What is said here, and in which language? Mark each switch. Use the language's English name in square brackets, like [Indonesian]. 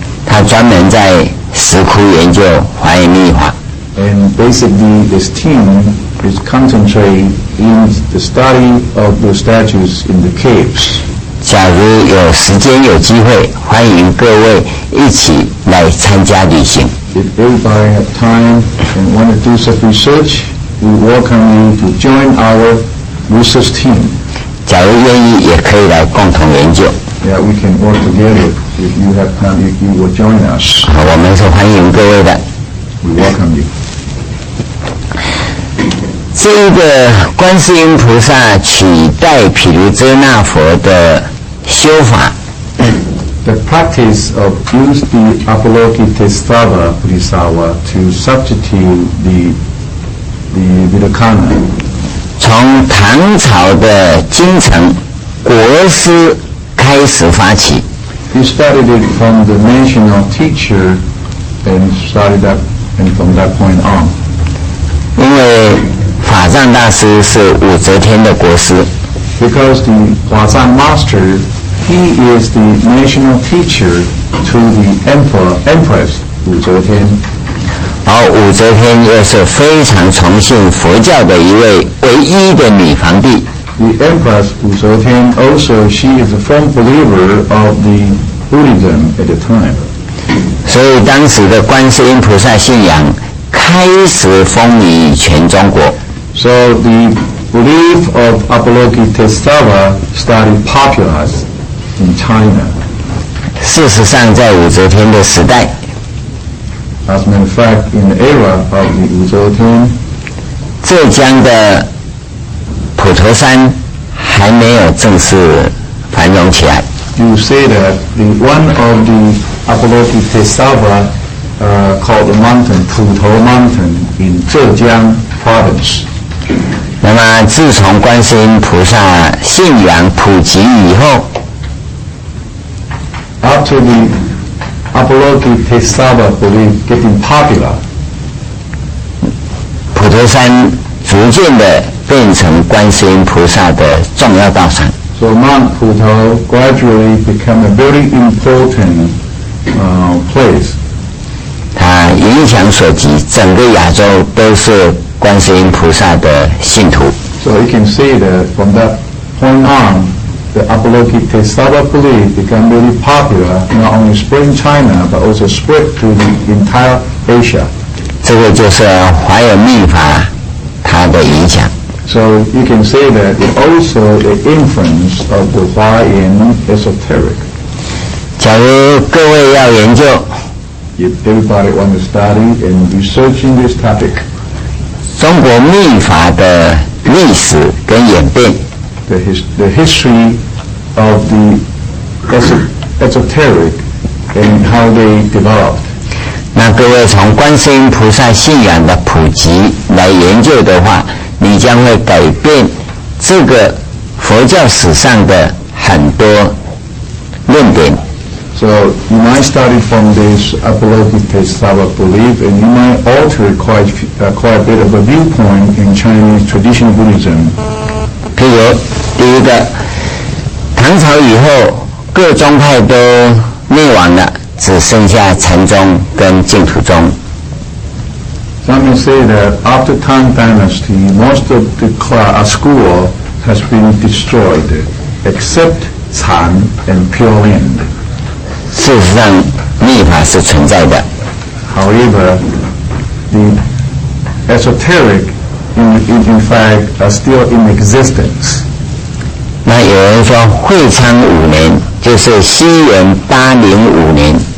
[Chinese] 他专门在石窟研究华严密法。 [English] And basically, this team is concentrated in the study of the statues in the caves. [Chinese] 假如有时间有机会，欢迎各位一起来参加旅行。 [English] If everybody have time and want to do some research, we welcome you to join our research team. [Chinese] 假如愿意，也可以来共同研究。 [English] Yeah, we can work together. If you have time, you will join us. [Chinese] 我们是欢迎各位的。 [English] We welcome you. [Chinese] 这一个观世音菩萨取代毗卢遮那佛的修法。 [English] The practice of use the Avalokitesvara Bodhisattva to substitute the Vivekananda. [Chinese] 从唐朝的京城国师开始发起。 [English] He started it from the national teacher and started up and from that point on. [Chinese] 因为法藏大师是武则天的国师。 [English] Because the Huazang master, he is the national teacher to the Empress Wu Zetian. [Chinese] 而武则天又是非常崇信佛教的一位唯一的女皇帝。 [English] The Empress Wu Zetian also, she is a firm believer of the Buddhism at the time. [Chinese] 所以当时的观世音菩萨信仰开始风靡全中国。 [English] So the belief of Avalokitesvara started popular in China. [Chinese] 事实上，在武则天的时代， [English] As a matter of fact, in the era of the Wu Zetian, [Chinese] 浙江的普陀山还没有正式繁荣起来。 [English] you say that one of the Avalokitesvara called the mountain, Puto Mountain in Zhejiang province. [Chinese] 那么，自从观世音菩萨信仰普及以后， [English] After the Avalokitesvara belief getting popular, [Chinese] 普陀山逐渐的变成观世音菩萨的重要道场。 [English] so Mount Puto gradually became a very important place. [Chinese] 它影响所及，整个亚洲都是观世音菩萨的信徒。 [English] So you can see that from that point on, the Avalokitesvara belief became very popular, not only spread in China, but also spread to the entire Asia. [Chinese] 这个就是华严密法它的影响。 [English] So you can say that it also the influence of the Huayan esoteric. [Chinese] 假如各位要研究， [English] If everybody want to study and researching this topic, [Chinese] 中国密法的历史跟演变， [English] the history of the esoteric and how they developed. [Chinese] 那各位从观世音菩萨信仰的普及来研究的话，你将会改变这个佛教史上的很多论点。 [English] So you might study from this Avalokitesava belief, and you might alter quite a bit of a viewpoint in Chinese traditional Buddhism. [Chinese] 譬如第一个，唐朝以后各宗派都灭亡了，只剩下禅宗跟净土宗。 [English] Some may say that after Tang Dynasty, most of the school has been destroyed, except Chan and Pure Land. [Chinese] 事实上，密法是存在的。 [English] However, the esoteric, in fact, are still in existence. [Chinese] 那有人说，会昌5年，就是西元805年。